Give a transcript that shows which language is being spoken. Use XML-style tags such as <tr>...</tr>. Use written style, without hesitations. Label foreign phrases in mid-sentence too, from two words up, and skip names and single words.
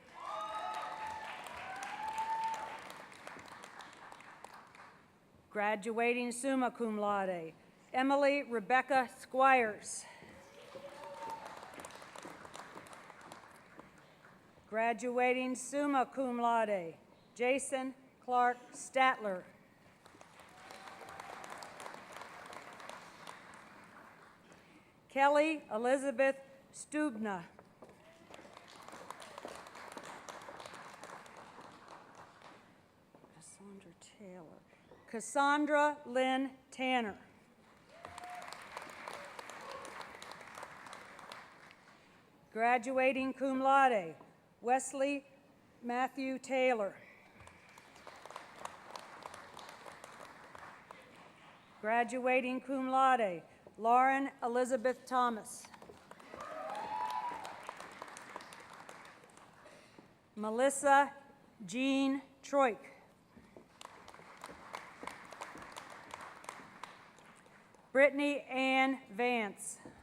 <en>Graduating</en> <la>summa cum laude,</la> <en>Emily Rebecca Squires. Graduating</en> <la>summa cum laude,</la> <en>Jason Clark Statler. Kelly Elizabeth Stubna. Cassandra Taylor. Cassandra Lynn Tanner. Graduating</en> <la>cum laude,</la> <en>Wesley Matthew Taylor. Graduating</en> <la>cum laude,</la> <en>Lauren Elizabeth Thomas. Melissa Jean Troik. Brittany Ann Vance.</en>